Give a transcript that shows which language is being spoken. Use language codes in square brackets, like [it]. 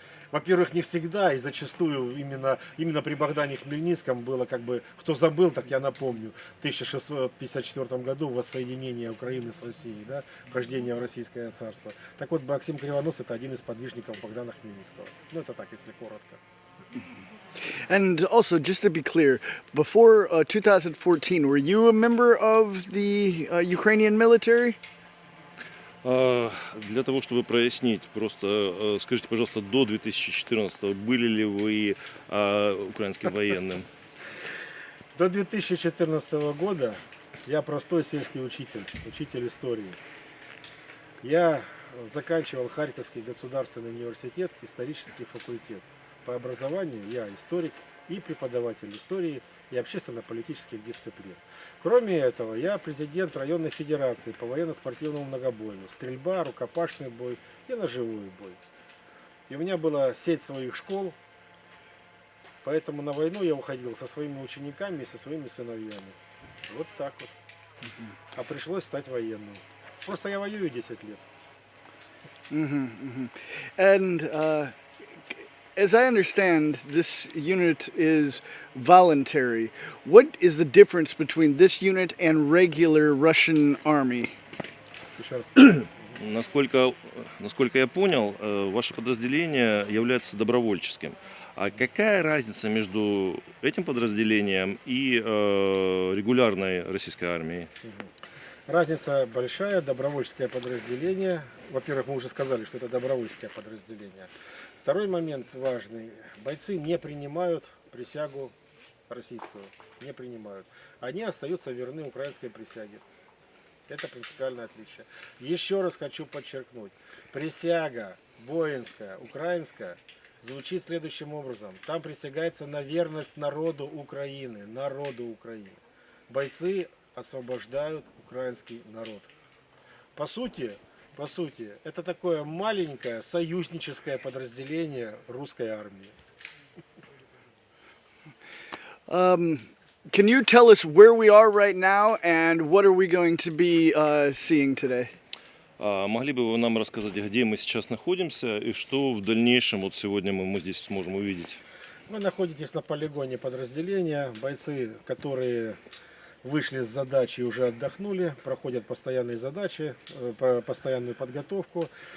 [ru] Во-первых, не всегда, и зачастую именно при Богдане Хмельницком было, как бы, кто забыл, так я напомню, в 1654 году воссоединение Украины с Россией, да, вхождение в Российское царство. Так вот, Максим Кривонос — это один из подвижников Богдана Хмельницкого. Ну, это так, если коротко. [en] And also, just to be clear, before 2014, were you a member of the Ukrainian military? [ru] Для того, чтобы прояснить, просто скажите, пожалуйста, до 2014 были ли вы украинским военным? До 2014 года я простой сельский учитель истории. Я заканчивал Харьковский государственный университет, исторический факультет. По образованию я историк и преподаватель истории и общественно-политических дисциплин. Кроме этого, я президент районной федерации по военно-спортивному многобою. Стрельба, рукопашный бой и ножевой бой. И у меня была сеть своих школ, поэтому на войну я уходил со своими учениками и со своими сыновьями. Вот так вот. А пришлось стать военным. Просто я воюю 10 лет. [en] And as I understand, this unit is voluntary. What is the difference between this unit and regular Russian army? [ru] Еще раз. Насколько я понял, ваше подразделение является добровольческим. А какая разница между этим подразделением и регулярной российской армией? Разница большая. Добровольческое подразделение. Во-первых, мы уже сказали, что это добровольческое подразделение. Второй момент важный. Бойцы не принимают присягу российскую. Не принимают. Они остаются верны украинской присяге. Это принципиальное отличие. Еще раз хочу подчеркнуть. Присяга воинская, украинская, звучит следующим образом. Там присягается на верность народу Украины. Народу Украины. Бойцы освобождают украинский народ. По сути, это такое маленькое союзническое подразделение русской армии. [en] Can you tell us where we are right now and what are we going to be seeing today? [ru] Могли бы вы нам рассказать, где мы сейчас находимся и что в дальнейшем вот сегодня мы здесь сможем увидеть? Вы находитесь на полигоне подразделения. Бойцы, которые вышли с задачи и уже отдохнули, проходят постоянные задачи, постоянную подготовку.